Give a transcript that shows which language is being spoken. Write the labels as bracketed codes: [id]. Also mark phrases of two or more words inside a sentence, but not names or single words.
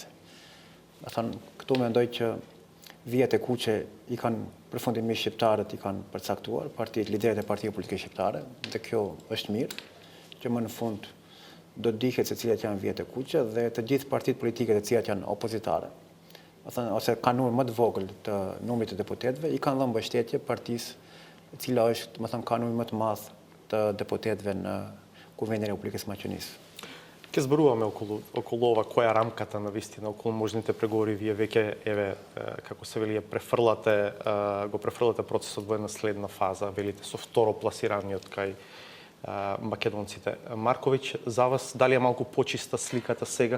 [sq] Domethënë, këtu mendoj që vijat e kuqe i kanë përfundimisht shqiptarët i kanë përcaktuar, liderët e partive politike shqiptare, dhe kjo është mirë, që më në fund do të dihet se cilat janë vijat e kuqe dhe të gjithë partitë politike të cilat janë opozitare, ose kanë numër më të vogël të numrit të deputetëve, i kanë dhënë mbështetje partisë e cila është, domethënë, ka numër më të madh të deputetëve në Kuvendin e Republikës së Maqedonisë. [mk] Ке зборуваме околу ова, која рамката на вистина, околу можните преговори, вие веќе, еве, како се вели, го префрлате процесот во една следна фаза, велите, со второ пласираниот кај македонците. Марковиќ, за вас, дали е малку почиста сликата сега?